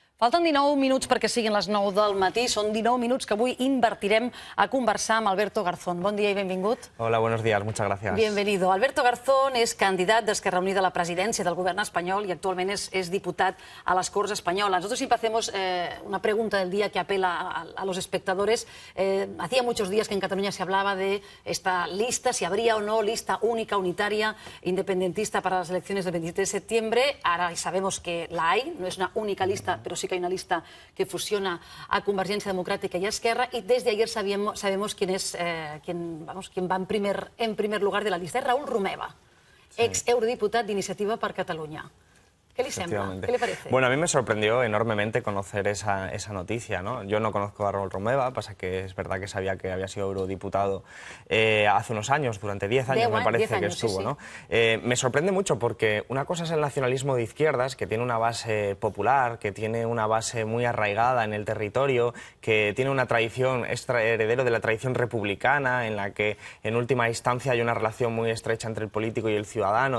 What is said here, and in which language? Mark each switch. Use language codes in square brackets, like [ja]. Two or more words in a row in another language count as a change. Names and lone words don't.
[ca] Falten 19 minuts perquè siguin les 9 del matí. Són 19 minuts que avui invertirem a conversar amb Alberto Garzón. Bon dia i benvingut. [es] Hola, buenos días, muchas gracias. Bienvenido. [ca] Alberto Garzón és candidat d'Esquerra Unida a la presidència del govern espanyol i actualment és diputat a les Corts Espanyolas. [es] Nosotros siempre hacemos una pregunta del día que apela a los espectadores. Hacía muchos días que en Cataluña se hablaba de esta lista, si habría o no lista única, unitaria, independentista para las elecciones del 27 de septiembre. Ahora sabemos que la hay, no es una única lista, pero sí que hay una lista que fusiona a Convergencia Democrática y a Esquerra, y desde ayer sabemos quién va en primer lugar de la lista. [ca] Es Raül Romeva, ex eurodiputat d'Iniciativa per Catalunya. [es] ¿Qué le sembla? ¿Qué le parece? Bueno, a mí me sorprendió enormemente conocer esa noticia, ¿no? Yo no conozco a Raül Romeva, pasa que es verdad que sabía que había sido eurodiputado hace unos años, durante 10 años me parece que estuvo, ¿no? Me sorprende mucho porque una cosa es el nacionalismo de izquierdas, que tiene una base popular, que tiene una base muy arraigada en el territorio, que tiene una tradición, es heredero de la tradición republicana, en la que en última instancia hay una relación muy estrecha entre el político y el ciudadano.